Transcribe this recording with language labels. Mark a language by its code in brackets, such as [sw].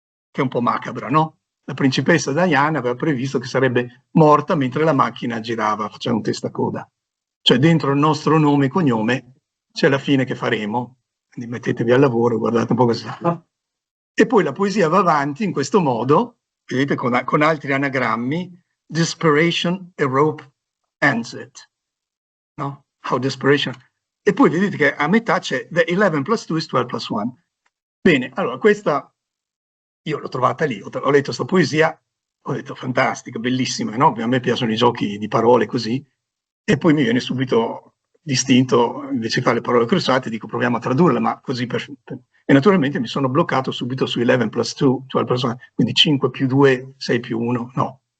[it] Che è un po' macabra, no? La principessa Diana aveva previsto che sarebbe morta mentre la macchina girava, faceva un testacoda. Cioè dentro il nostro nome e cognome c'è la fine che faremo. Quindi mettetevi al lavoro, guardate un po' così. E poi la poesia va avanti in questo modo, vedete, con altri anagrammi. [en] Desperation, a rope ends it. No? How desperation. [it] E poi vedete che a metà c'è [en] the 11 plus 2 is 12 plus 1. [it] Bene, allora questa io l'ho trovata lì, ho letto questa poesia, ho detto fantastica, bellissima, no? A me piacciono i giochi di parole così, e poi mi viene subito distinto, invece di fare le parole crociate, dico proviamo a tradurla, ma così e naturalmente mi sono bloccato subito su [en] 11 plus 2, 12 plus 1, [it] quindi 5 più 2, 6 più 1, no.